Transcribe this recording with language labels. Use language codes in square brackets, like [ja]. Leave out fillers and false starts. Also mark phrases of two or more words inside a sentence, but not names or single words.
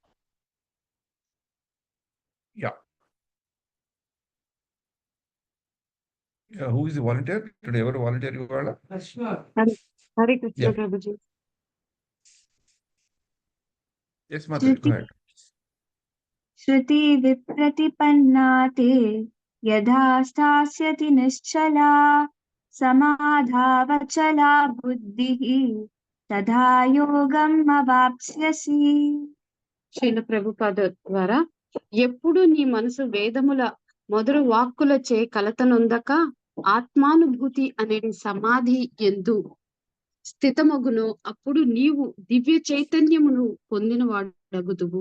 [en] Yeah! Who is the volunteer? [te] టుడే ఎవరు వాలంటీర్ ఇవాళ? హరే కృష్ణ యాహ్! ప్రభుజీ. [en] Yes Mataji. Go ahead. [sa] श्रुति विप्रतिपन्ना ते यथा स्थास्यति निश्चला समाधावचला बुद्धिः तथा योगम् अवाप्स्यसि. [te] శ్రీల ప్రభుపాద ద్వారా ఎప్పుడు నీ మనసు వేదముల మొదలు వాక్కులచే కలతనొందక ఆత్మానుభూతి అనేది సమాధి ఎందు స్థితమగును, అప్పుడు నీవు దివ్య చైతన్యమును పొందిన వాడగుదువు.